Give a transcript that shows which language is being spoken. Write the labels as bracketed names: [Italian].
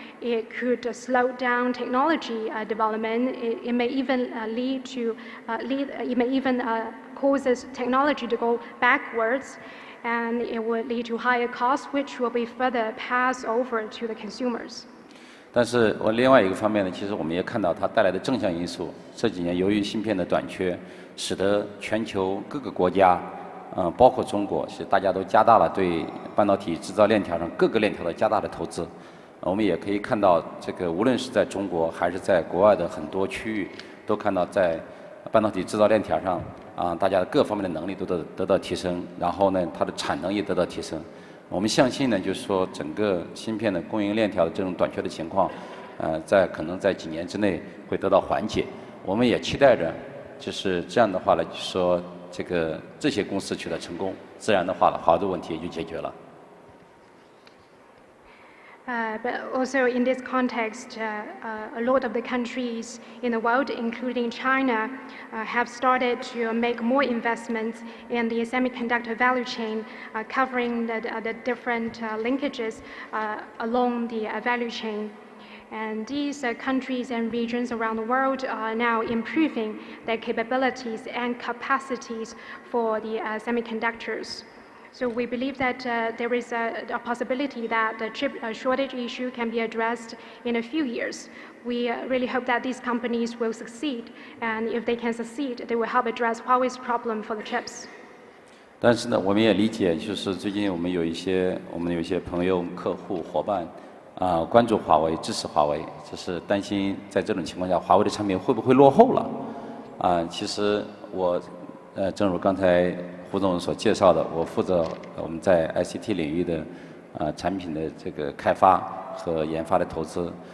[English] It could slow down technology development. It may even it may even causes technology to go backwards. And it will lead to higher costs, which will be further passed over to the consumers. [Chinese] 但是另外一个方面呢，其实我们也看到它带来的正向因素。这几年由于芯片的短缺，使得全球各个国家包括中国，是大家都加大了对半导体制造链条上各个链条的加大的投资。我们也可以看到，这个无论是在中国还是在国外的很多区域，都看到在半导体制造链条上大家各方面的能力都得到提升，然后呢，它的产能也得到提升。我们相信呢，就是说整个芯片的供应链条的这种短缺的情况，可能在几年之内会得到缓解。我们也期待着，就是这样的话呢，就是说这些公司取得成功，自然的话了，华为的问题也就解决了。 [English] But also in this context, a lot of the countries in the world, including China, have started to make more investments in the semiconductor value chain, covering the different linkages along the value chain. And these countries and regions around the world are now improving their capabilities and capacities for the semiconductors. So we believe that there is a possibility that the chip shortage issue can be addressed in a few years. We really hope that these companies will succeed, and if they can succeed, they will help address Huawei's problem for the chips. [Chinese] 但是呢，我们也理解，就是最近我们有一些朋友、客户、伙伴关注华为、支持华为，就是担心在这种情况下，华为的产品会不会落后了？其实我正如刚才胡总所介绍的，我负责我们在 ICT 领域的产品的这个开发和研发的投资，